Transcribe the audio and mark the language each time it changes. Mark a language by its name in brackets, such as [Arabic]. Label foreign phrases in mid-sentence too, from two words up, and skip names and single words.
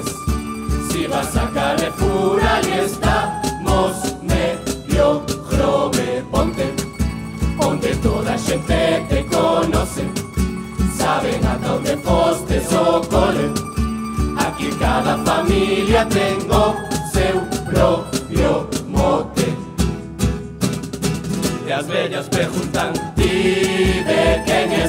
[Spanish] Si vas a Carrefour, ahí estamos medio grove. [Galician] Ponte, Ponte, toda xente te conoce, saben a dónde fostes o cole. Aquí cada familia tengo seu propio mote. E as vellas preguntan, ti de quen es?